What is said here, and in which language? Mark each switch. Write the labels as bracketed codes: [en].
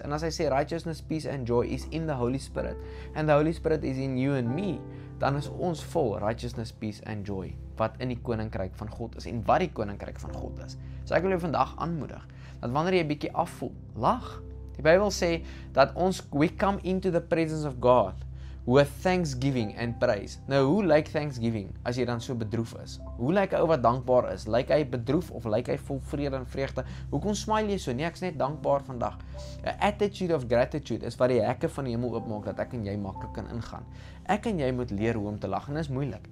[af] En as hy sê [en] righteousness, peace and joy is in the Holy Spirit. And the Holy Spirit is in you and me. [af] Dan is ons vol [en] righteousness, peace and joy. [af] Wat in die koninkryk van God is. En wat die koninkryk van God is. So ek wil jou vandag aanmoedig. Dat wanneer jy 'n bietjie afvoel, lag. Die Bybel sê dat [en] we come into the presence of God with thanksgiving and praise. [af] Nou, hoe lyk thanksgiving as jy dan so bedroef is? Hoe lyk 'n ou wat dankbaar is? Lyk hy bedroef of lyk hy vol vrede en vreugde? Hoekom smile jy so? Nee, ek's net dankbaar vandag. 'n [en] Attitude of gratitude [af] is wat die hekke van die hemel oopmaak dat ek en jy maklik kan ingaan. Ek en jy moet leer hoe om te lag en dit is moeilik.